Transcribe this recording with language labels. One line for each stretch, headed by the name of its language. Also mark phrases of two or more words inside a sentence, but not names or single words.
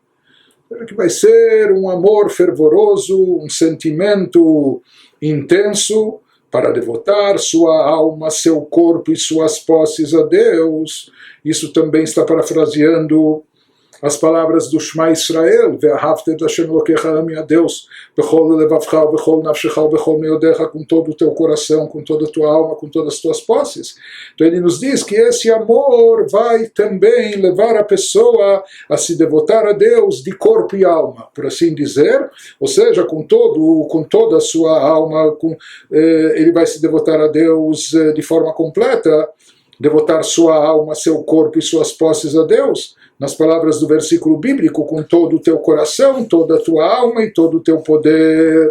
Portuguese: Que vai ser um amor fervoroso, um sentimento intenso, para devotar sua alma, seu corpo e suas posses a Deus. Isso também está parafraseando as palavras do Shema Israel,
Hebrew: ואהבת את השם אלקיך,
Portuguese: ame a Deus,
Hebrew: בכל לבבך בכל נפשך בכל מאדך,
Portuguese: com todo o teu coração, com toda a tua alma, com todas as tuas posses. Então ele nos diz que esse amor vai também levar a pessoa a se devotar a Deus de corpo e alma, por assim dizer, ou seja, com toda a sua alma, ele vai se devotar a Deus de forma completa, devotar sua alma, seu corpo e suas posses a Deus, nas palavras do versículo bíblico, com todo o teu coração, toda a tua alma e todo o teu poder.